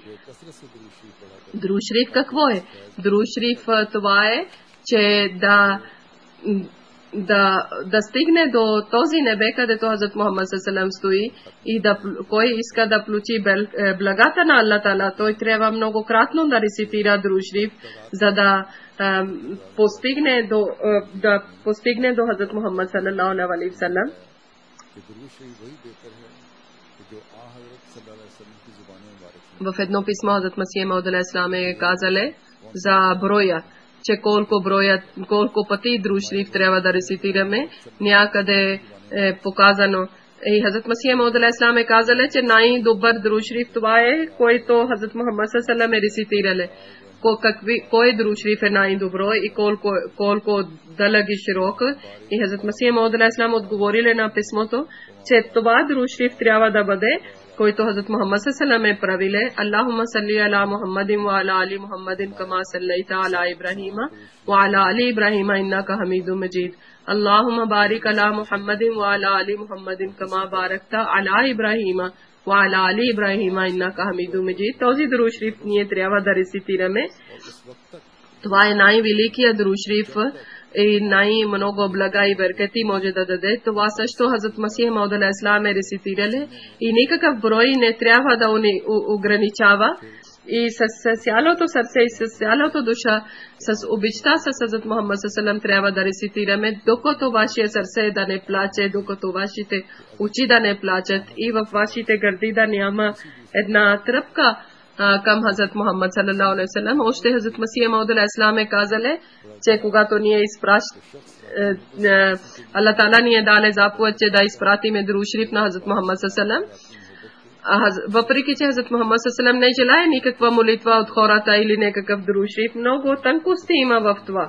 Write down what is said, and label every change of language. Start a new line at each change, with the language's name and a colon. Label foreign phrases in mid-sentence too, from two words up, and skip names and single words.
Bulgarian: Дуруд Шериф какво е? Дуруд Шериф това е, че да стигне до този небе, където Хазрат Мухаммад саллаллаху стои, и кой иска да получи благата на Аллах Таала, той трябва многократно да рецитира Дуруд Шериф, за да постигне до Хазрат Мухаммад
Arabic: صلى الله عليه وسلم.
Bulgarian: В едно писмо Хазрат Масих Мауд
Arabic: عليه السلام
Bulgarian: е казале за броя, че колко пъти Дуруд Шериф трябва да рецитираме. Някъде е показано. И Хазрат Масих Мауд
Arabic: عليه السلام
Bulgarian: е казале, че най-добър Дуруд Шериф това е, който Хазрат Мухаммад саллаллаху е рецитирале. Кой Дуруд Шериф е най-добро и колко дълъг и широк. И Хазрат Масих Мауд
Arabic: عليه السلام
Bulgarian: отговорили на писмото, че това Дуруд Шериф трябва да бъде, който Хазрат Мухаммад саллаллаху е правиле.
Arabic: اللهم صل على محمد وعلى آل محمد كما صليت على إبراهيم وعلى آل إبراهيم إنك حميد مجيد. اللهم بارك على محمد وعلى آل محمد كما باركت على إبراهيم وعلى آل إبراهيم إنك حميد مجيد.
Bulgarian: Този Дуруд Шериф ние трябва да рецитираме. Това е най-великият Дуруд Шериф и най-много блага и беркети може да даде. Това също Хазрат Масих Мауд
Arabic: عليه السلام
Bulgarian: е рецитирали и никакъв брой не трябва да ограничава. И с цялото сърце и с цялото душа, с обичта с Хазрат Мухаммад саллаллаху трябва да рецитираме, докато вашия сърце да не плаче, докато вашите очи да не плачат и в вашите гърди да няма една тръпка към Хазрат Мухаммад
Arabic: صلى الله عليه وسلم.
Bulgarian: Още Хазрат Масих Мауд
Arabic: عليه السلام
Bulgarian: е казале, че когато ние Аллах Таала ни е даде заповед, че да изпратиме Дуруд Шериф на Хазрат Мухаммад саллаллаху. Въпреки че Хазрат Мухаммад саллаллаху не желае никаква молитва от хората или някакъв Дуруд Шериф, много тънкости има в това.